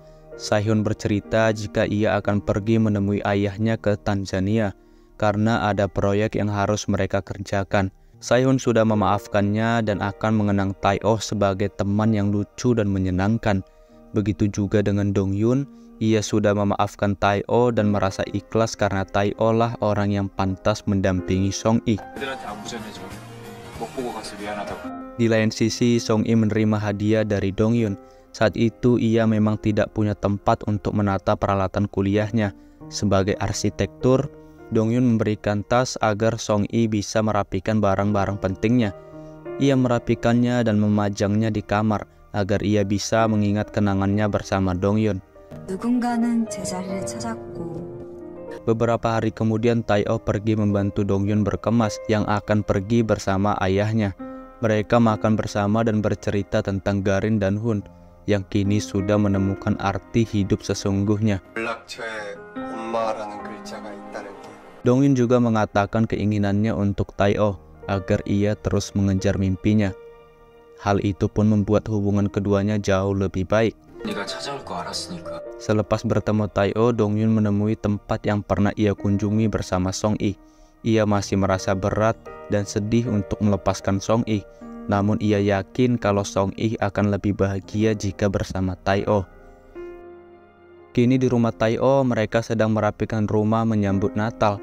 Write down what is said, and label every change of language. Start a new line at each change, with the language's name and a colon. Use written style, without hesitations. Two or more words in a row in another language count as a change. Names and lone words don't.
Indonesian: Sae-hun bercerita jika ia akan pergi menemui ayahnya ke Tanzania karena ada proyek yang harus mereka kerjakan. Sae-hun sudah memaafkannya dan akan mengenang Tae-oh sebagai teman yang lucu dan menyenangkan. Begitu juga dengan Dong-yun, ia sudah memaafkan Tae-oh dan merasa ikhlas karena Tae-oh lah orang yang pantas mendampingi Song-i.
Korean: 애들한테 안 부전해줘. 못 보고 가서 미안하다고.
Indonesian: Di lain sisi, Song-i menerima hadiah dari Dong-yun. Saat itu ia memang tidak punya tempat untuk menata peralatan kuliahnya. Sebagai arsitektur, Dong-yun memberikan tas agar Song-i bisa merapikan barang-barang pentingnya. Ia merapikannya dan memajangnya di kamar agar ia bisa mengingat kenangannya bersama Dong-yun.
Korean: 누군가는 제 자리를 찾았고.
Indonesian: Beberapa hari kemudian Tae-oh pergi membantu Dong-yun berkemas yang akan pergi bersama ayahnya. Mereka makan bersama dan bercerita tentang Garin dan Hun yang kini sudah menemukan arti hidup sesungguhnya.
Korean: 연락처에 엄마라는 글자가 있다는 게.
Indonesian: Dong-yun juga mengatakan keinginannya untuk Tae-oh agar ia terus mengejar mimpinya. Hal itu pun membuat hubungan keduanya jauh lebih baik.
Korean: 네가 찾아올 거 알았으니까.
Indonesian: Selepas bertemu Tae-oh, Dong-yun menemui tempat yang pernah ia kunjungi bersama Song-i. Ia masih merasa berat dan sedih untuk melepaskan Song-i. Namun ia yakin kalau Song-i akan lebih bahagia jika bersama Tae-oh. Kini di rumah Tae-oh, mereka sedang merapikan rumah menyambut Natal.